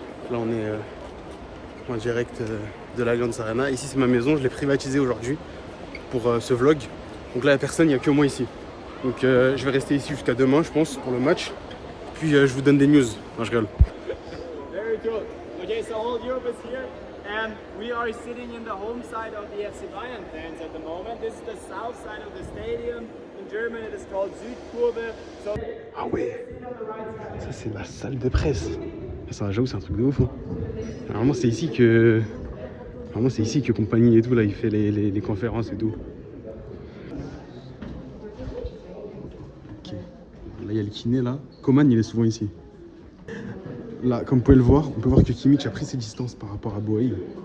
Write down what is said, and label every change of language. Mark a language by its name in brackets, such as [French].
[French] Là on est en direct de l'Allianz Arena. Ici c'est ma maison, je l'ai privatisée aujourd'hui pour ce vlog. Donc là il n'y a personne, il n'y a que moi ici. Donc je vais rester ici jusqu'à demain je pense pour le match. Puis je vous donne des news. Non, je rigole. [English] Very good. Okay, so all Europe is here. And we are sitting in the home side of the FC Bayern fans at the moment. This is the south side of the stadium. In German it is called Südkurve. So... [French] Ah ouais, ça c'est la salle de presse. Ça, j'avoue, c'est un truc de ouf. Hein. Normalement c'est ici que Compagnie et tout là, il fait les conférences et tout. Ok. Là il y a le kiné là. Coman il est souvent ici. Là, comme vous pouvez le voir, on peut voir que Kimmich a pris ses distances par rapport à Boeil.